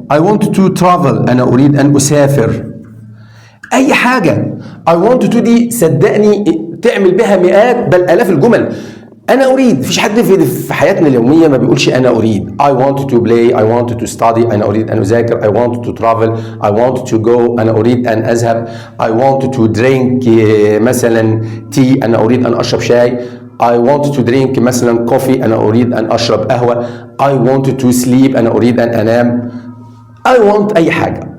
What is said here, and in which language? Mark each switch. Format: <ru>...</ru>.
<en>I want to travel،</en> <ar>أنا أريد أن أسافر. أي حاجة.</ar> <en>I want to</en> <ar>دي صدقني تعمل بها مئات بل آلاف الجمل. أنا أريد، مفيش حد في حياتنا اليومية ما بيقولش أنا أريد.</ar> <en>I want to play، I want to study،</en> <ar>أنا أريد أن أذاكر.</ar> <en>I want to travel، I want to go،</en> <ar>أنا أريد أن أذهب.</ar> <en>I want to drink</en> <ar>مثلا tea، أنا أريد أن أشرب شاي.</ar> <en>I want to drink</en> <ar>مثلا coffee، أنا أريد أن أشرب قهوة.</ar> <en>I want to sleep،</en> <ar>أنا أريد أن أنام.</ar> <en>I want</en> <ar>أي حاجة.</ar>